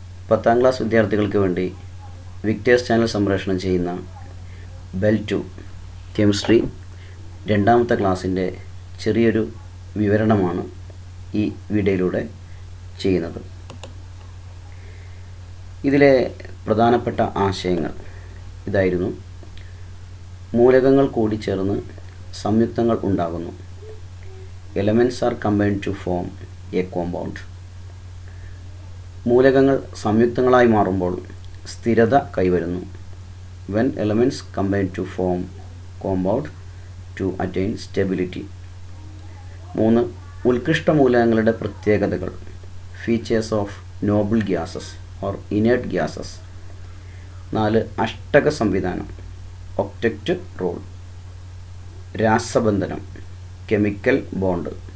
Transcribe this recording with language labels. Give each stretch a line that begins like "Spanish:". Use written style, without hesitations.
Malayalam: 10ാം class വിദ്യാർത്ഥികൾക്ക് വേണ്ടി Victers channel സംപ്രേഷണം ചെയ്യുന്ന ബെൽ 2 കെമിസ്ട്രി 2ാമത്തെ ക്ലാസ്സിൻ്റെ ചെറിയൊരു വിവരണമാണ് ഈ വീഡിയോയിലൂടെ ചെയ്യുന്നത്. ഇതിലെ പ്രധാനപ്പെട്ട ആശയങ്ങൾ ഇതായിരുന്നു. മൂലകങ്ങൾ കൂടിച്ചേർന്ന് സംയുക്തങ്ങൾ ഉണ്ടാകുന്നു.
English: Elements are combined to form a compound.
Malayalam: മൂലകങ്ങൾ സംയുക്തങ്ങളായി മാറുമ്പോൾ സ്ഥിരത കൈവരുന്നു.
English: When elements combine to form compound to attain stability. 3.
Malayalam: ഉത്കൃഷ്ട മൂലകങ്ങളുടെ പ്രത്യേകതകൾ.
English: Features of noble gases or inert gases. 4.
Malayalam: അഷ്ടക സംവിധാനം. Octet rule. രാസബന്ധനം. Chemical bond.